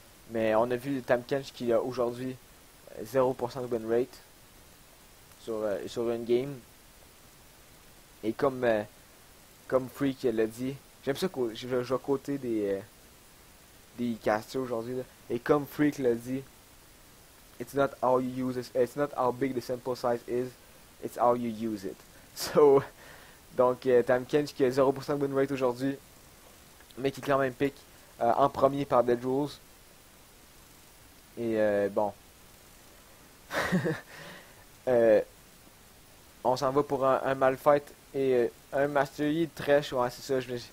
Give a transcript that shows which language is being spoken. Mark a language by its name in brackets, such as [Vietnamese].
[French] Mais on a vu Tahm Kench qui a aujourd'hui 0% de win rate sur une game. Et comme Freak l'a dit, j'aime ça que je vais côté des casters aujourd'hui. Et comme Freak l'a dit, [English] it's not how you use it, it's not how big the sample size is, it's how you use it. [French] So, donc Tahm Kench qui a 0% de win rate aujourd'hui, mais qui est quand même pick en premier par Dead Rules. Et bon. On s'en va pour un Malphite et un Master Yi Thresh. Ouais, c'est ça.